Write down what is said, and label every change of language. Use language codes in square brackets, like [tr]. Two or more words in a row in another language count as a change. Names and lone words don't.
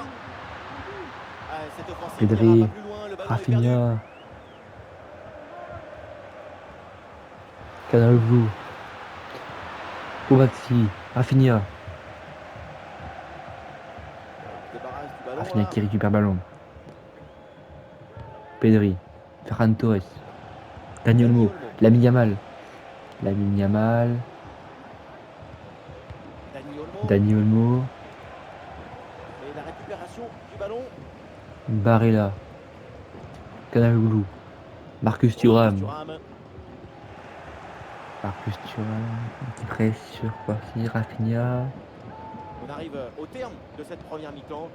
[fr] Cette offensive Pedri, n'ira pas plus loin, le ballon est perdu. Rafinha, Canaloglu, Kovaci, Rafinha. Débarrasse du ballon. Rafinha Là. qui récupère ballon. Pedri, Ferran Torres, Dani Olmo, Lamine Yamal. Lamine Yamal, Dani Olmo. Dani Olmo, Et la récupération du ballon. Barella, Canaloglu, Marcus Thuram. Marcus Thuram qui presse sur Kovaci, Rafinha, On arrive au terme de cette première mi-temps.